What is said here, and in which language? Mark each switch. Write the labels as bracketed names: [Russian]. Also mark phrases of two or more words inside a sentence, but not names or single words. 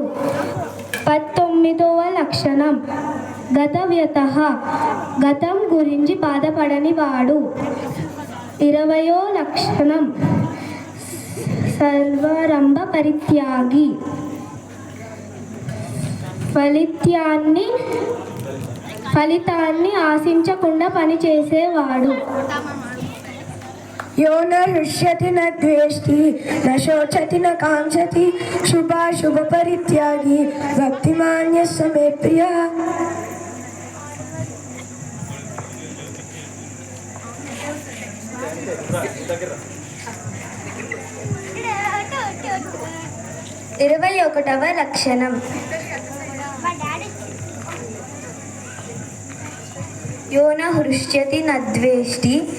[Telugu] 19వ లక్షణం గతవ్యతః గతం గురించి బాధపడని వాడు. 20వ లక్షణం [Sanskrit] సర్వారంభ పరిత్యాగి [Telugu] ఫలితాన్ని ఆశించకుండా పనిచేసేవాడు. [Sanskrit] यो न हृष्यति न द्वेष्टि न शोचति न कांक्षति शुभाशुभ परित्यागी भक्तिमान् यस्य मे प्रियः. [Telugu] ఇరవై ఒకటవ లక్షణం [Sanskrit] యో న హృష్యతి న ద్వేష్టి